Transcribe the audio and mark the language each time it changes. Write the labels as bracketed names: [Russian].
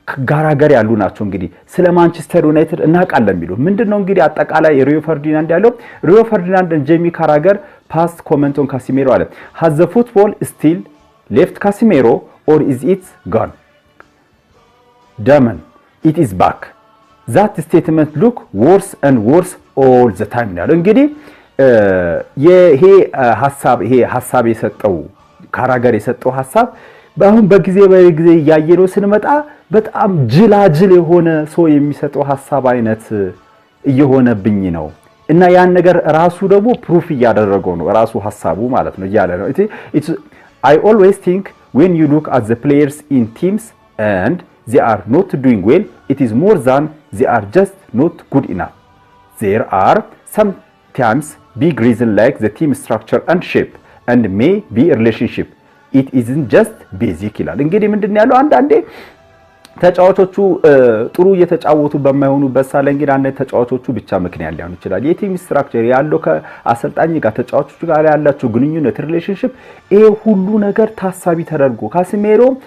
[Amharic] ጋራገር ያሉ ናቸው እንግዲህ ስለ ማንቸስተር ዩናይትድ እናውቃለን የሚሉ ምንድነው እንግዲህ አጠቃላይ ሪዮ ፈርዲናንድ ያለው ሪዮ ፈርዲናንድ and ጄሚ ካራገር [English] past comment on Casemiro [Amharic] አለ [English] has the football still left Casemiro or is it gone? Damn, it is back. That statement look worse and worse all the time [Amharic] ያለው እንግዲህ ይሄ ሐሳብ የሰጠው ካራገር የሰጠው ሐሳብ በአሁን በጊዜ ያየነው ስንመጣ በጣም ጅላጅል የሆነ ሰው የሚሰጠው ሐሳብ አይነት እየሆነብኝ ነው እና ያን ነገር ራሱ ደግሞ ፕሩፍ እያደረገው ነው ራሱ ሐሳቡ ማለት ነው እያለ ነው። [English] I always think when you look at the players in teams and they are not doing well, it is more than they are just not good enough. There are sometimes big reasons like the team structure and shape and may be a relationship. It isn't just basic [Amharic] ይላል። እንግዲህ ምንድነው ያለው አንዳንዴ ተጫዋቾቹ ጥሩ እየተጫወቱ በማይሆኑበት ሳለ እንግዲህ አንድ ተጫዋቾቹ ብቻ ምክንያት ሊሆን ይችላል። የቲም ስትራክቸር ያለው ከአሰልጣኝ ጋር ተጫዋቾቹ ጋር ያላቸው ግንኙነት ሪሌሽንሺፕ ይሄ ሁሉ ነገር ታሳቢ ተደርጎ ካሲሜሮ